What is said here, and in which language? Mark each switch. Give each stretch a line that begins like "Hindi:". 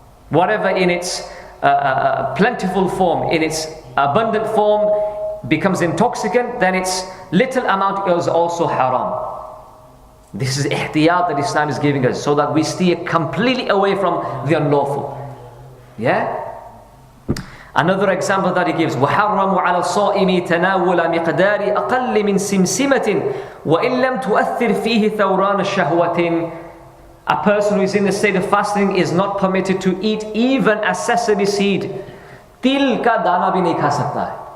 English: Whatever in its plentiful form, in its abundant form, becomes intoxicant, then its little amount is also haram. This is ihtiyat that Islam is giving us, so that we steer completely away from the unlawful. Yeah? Another example that he gives,
Arabic: وَحَرَّمُوا عَلَى الصَّائِمِ تَنَاوُلَ مِقْدَارِ أَقَلِّ مِنْ سِمْسِمَةٍ وَإِنْ لَمْ تُؤَثِّرْ فِيهِ ثَوْرَانَ الشَّهْوَةٍ.
English: A person who is in the state of fasting is not permitted to eat even a sesame seed.
Hindi: तिल का दाना भी नहीं खा सकता है.